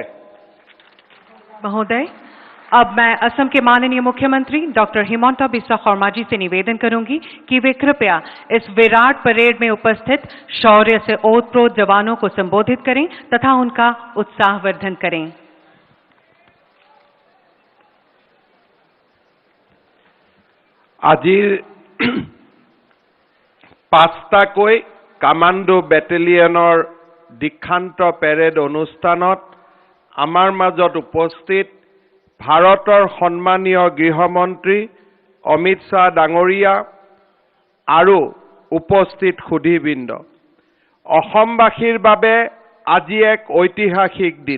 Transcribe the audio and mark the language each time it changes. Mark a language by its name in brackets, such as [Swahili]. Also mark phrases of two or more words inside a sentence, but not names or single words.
[Hindi] महोदय, अब मैं असम के माननीय मुख्यमंत्री डॉक्टर हिमंता बिस्वा शर्मा जी से निवेदन करूंगी कि वे कृपया इस विराट परेड में उपस्थित शौर्य से ओतप्रोत जवानों को संबोधित करें तथा उनका उत्साहवर्धन करें। [Assamese] আজিৰ 5টাকৈ কামাণ্ডো বেটেলিয়নৰ দীক্ষান্ত পেৰেড অনুষ্ঠানত আমাৰ মাজত উপস্থিত ভাৰতৰ সন্মানীয় গৃহমন্ত্ৰী অমিত শ্বাহ ডাঙৰীয়া আৰু উপস্থিত সুধীবৃন্দ, অসমবাসীৰ বাবে আজি এক ঐতিহাসিক দিন।